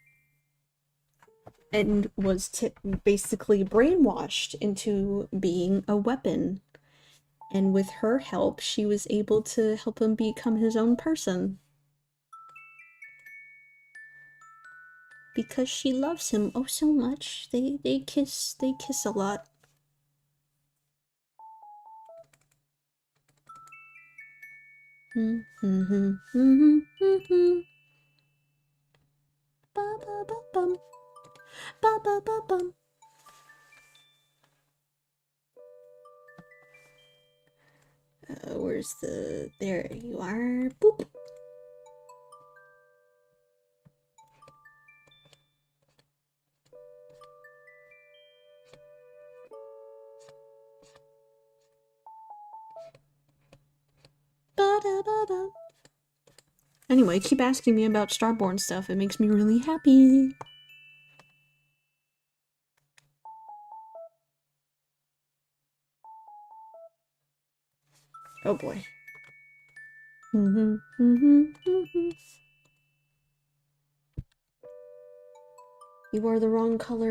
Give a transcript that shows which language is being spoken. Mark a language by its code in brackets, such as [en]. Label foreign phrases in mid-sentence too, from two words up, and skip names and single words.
[en] And was basically brainwashed into being a weapon. And with her help, she was able to help him become his own person. Because she loves him oh so much. They kiss a lot. Ba ba ba bum. Ba ba ba bum. Where's the... There you are. Boop. Ba-da-ba-ba. Anyway, keep asking me about Starborn stuff. It makes me really happy. Oh boy. You are the wrong color.